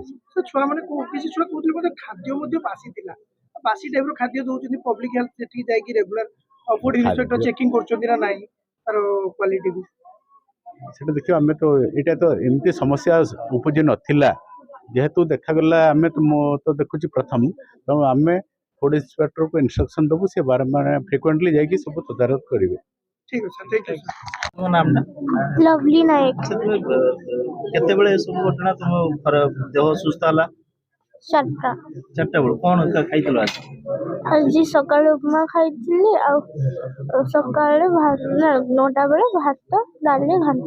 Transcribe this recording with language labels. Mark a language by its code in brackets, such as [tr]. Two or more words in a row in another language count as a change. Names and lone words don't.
[or] ସେ ଛୁଆ ମାନେ କିଛି ଛୁଆ କହୁଥିଲେ ବୋଧେ ଖାଦ୍ୟ ମଧ୍ୟ ବାସି ଥିଲା ବାସି ଟାଇପର ଖାଦ୍ୟ ଦଉଛନ୍ତି [en] public health [or] ସେଠିକି ଯାଇକି [en] regular food inspector checking [or] କରୁଛନ୍ତି ନା ନାହିଁ ତାର କ୍ୱାଲିଟି କୁ ସେଟା ଦେଖିବା ଆମେ ତ ଏଇଟା ତ ଏମିତି ସମସ୍ୟା ଉପୁଜି ନଥିଲା ଯେହେତୁ ଦେଖାଗଲା ଆମେ ତ ମୁଁ ତ ଦେଖୁଛି ପ୍ରଥମ ତେଣୁ ଆମେ [en] food inspectorକୁ [or] ଇନଷ୍ଟ୍ରକ୍ସନ ଦେବୁ ସେ ବାରମ୍ବାର ଫ୍ରିକ୍ୱେଣ୍ଟଲି ଯାଇକି ସବୁ ତଦାରଖ କରିବେ [hi] ठीक है सर [en] thank you [or] ମୋ ନାମଟା ଲଭଲି ନାୟକ କେତେବେଳେ ଏସବୁ ଘଟଣା ତୁମ ଦେହ ସୁସ୍ଥ ହେଲା 4ଟା 4ଟା ବେଳୁ କଣ ଖାଇଥିଲ ଆଜି ଆଜି ସକାଳେ ଉପମା ଖାଇଥିଲି ଆଉ ସକାଳେ 9ଟା ବେଳେ ଭାତ ଡାଲି ଘାଣ୍ଟ